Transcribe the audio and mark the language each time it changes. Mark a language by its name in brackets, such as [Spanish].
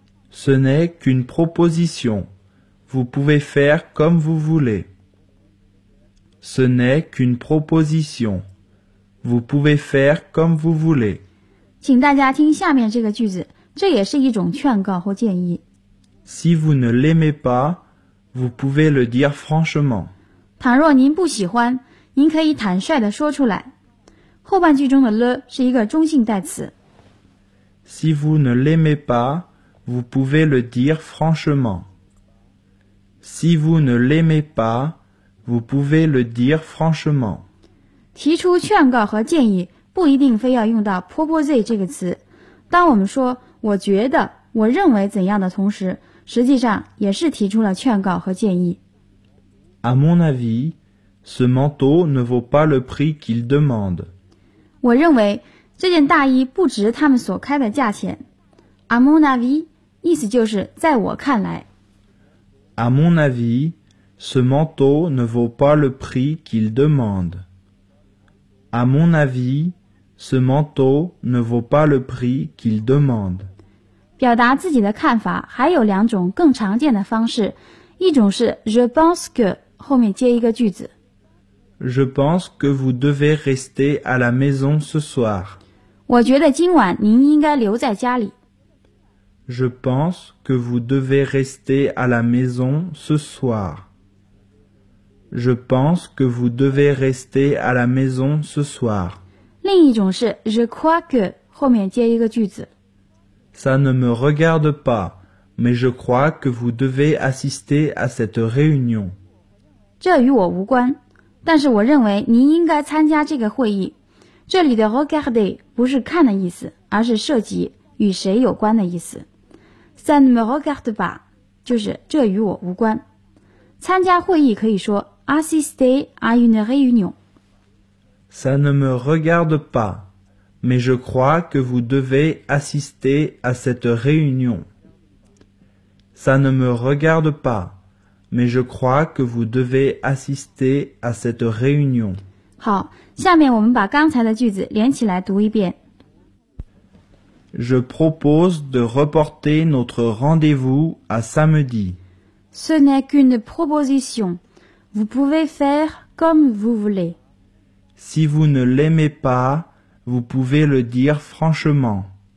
[French] Ce n'est qu'une proposition. Vous pouvez faire comme vous voulez. Ce n'est qu'une proposition. Vous pouvez faire comme vous voulez. [Chinese] 请大家听下面这个句子，这也是一种劝告或建议。 [French] Si vous ne l'aimez pas, vous pouvez le dire franchement. [Chinese] 倘若您不喜欢，您可以坦率地说出来。后半句中的 le 是一个中性代词。 [French] Si vous ne l'aimez pas, vous pouvez le dire franchement. Si vous ne l'aimez pas, vous pouvez le dire franchement. [Chinese] 提出劝告和建议不一定非要用到 proposer 这个词，当我们说我觉得、我认为怎样的同时，实际上也是提出了劝告和建议。 [French] À mon avis, ce manteau ne vaut pas le prix qu'il demande. [Chinese] 我认为这件大衣不值他们所开的价钱。 [French] À mon avis, [Chinese] 意思就是在我看来。 [French] À mon avis, ce manteau ne vaut pas le prix qu'il demande. À mon avis, ce manteau ne vaut pas le prix qu'il demande. [Chinese] 表达自己的看法还有两种更常见的方式，一种是 [French] je pense que [Chinese] 后面接一个句子。 [French] Je pense que vous devez rester à la maison ce soir. [Chinese] 我觉得今晚您应该留在家里。 [French] Je pense que vous devez rester à la maison ce soir. Je pense que vous devez rester à la maison ce soir. [Chinese] 另一种是 [French] je crois que [Chinese] 后面接一个句子。 [French] Ça ne me regarde pas, mais je crois que vous devez assister à cette réunion. [Chinese] 这与我无关，但是我认为您应该参加这个会议。这里的 regarder 不是看的意思，而是涉及与谁有关的意思。 [French] Ça ne me regarde pas [Chinese] 就是这与我无关。参加会议可以说 [French] assister à une réunion. Ça ne me regarde pas, mais je crois que vous devez assister à cette réunion. Ça ne me regarde pas, mais je crois que vous devez assister à cette réunion. [Chinese] 好，下面我们把刚才的句子连起来读一遍。 [French] Je propose de reporter notre rendez-vous à samedi. Ce n'est qu'une proposition. Vous pouvez faire comme vous voulez. Si vous ne l'aimez pas, vous pouvez le dire franchement.